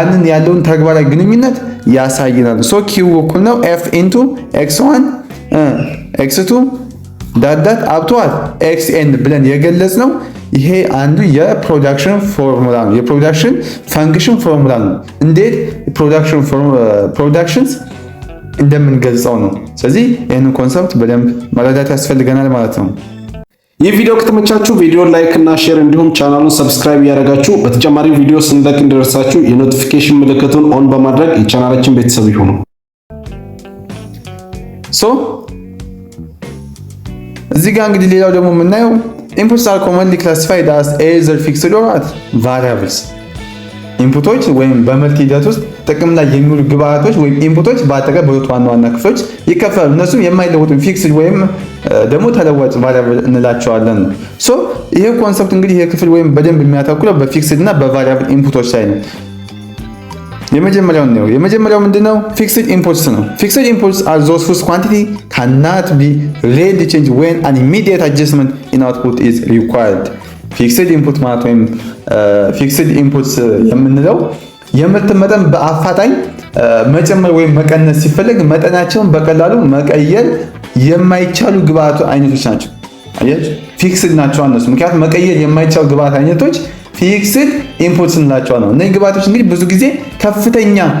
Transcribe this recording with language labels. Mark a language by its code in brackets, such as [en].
[am] ያለውን ተግባራዊ ግንኙነት ያሳየናል። ሶ ኪው እኩል ነው f into x1 x2 ዳት አብቷል xn ብለን የገለጽ ነው። ይሄ አንዱ የፕሮዳክሽን ፎርሙላ ነው። የፕሮዳክሽን ፋንክሽን ፎርሙላ ነው። እንዴት ፕሮዳክሽንስ እንደምንገልጸው ነው። ስለዚህ ይህንን ኮንሰፕት በደንብ መረዳት ያስፈልገናል ማለት ነው። ይህ ቪዲዮ ከተመቻችሁ ቪዲዮን ላይክ እና ሼር እንዲሁም ቻናሉን ሰብስክራይብ እያደረጋችሁ በተጨማሪ ቪዲዮ ስንለቅ እንዲደርሳችሁ የኖቲፊኬሽን ምልክቱን ኦን በማድረግ የቻናላችን ቤተሰብ ይሁኑ። እዚህ ጋር እንግዲህ ሌላው ደግሞ የምናየው [en] inputs are commonly classified as either fixed or variables. [am] ኢንፑቶች ወይም በምርት ሂደት ውስጥ ጥቅም ላይ የሚውሉ ግብአቶች ወይም ኢንፑቶች በአጠቃላይ በሁለት ዋና ዋና ክፍሎች ይከፈላሉ። እነሱም የማይለወጡ ፊክስድ ወይም ደግሞ ተለዋጭ ቫሪያብል እንላቸዋለን ነው። ሶ ይሄ ኮንሰፕት እንግዲህ ይሄ ክፍል ወይም በደንብ የሚያተኩረው በፊክስድ እና በቫሪያብል ኢንፑቶች ላይ ነው። የመጀመሪያው ምንድነው? ፊክስድ ኢንፑትስ ነው። [en] ፊክስድ ኢንፑትስ are those whose quantity cannot be really changed when an immediate adjustment in output is required. [am] ፊክስድ ኢንፑት ማለት ወይም ፊክስድ ኢንፑትስ የምንለው የምርት መጠን በአፋጣኝ መጨመር ወይም መቀነስ ሲፈልግ መጠናቸውን በቀላሉ መቀየር የማይቻሉ ግብአት አይነቶች ናቸው። አያችሁ፣ ፊክስድ ናቸው እነሱ። ምክንያቱም መቀየር የማይቻሉ ግብአት አይነቶች ፊክስድ ኢንፑትስ እንላቸው ነው። እነዚህ ግብአቶች እንግዲህ ብዙ ጊዜ ከፍተኛ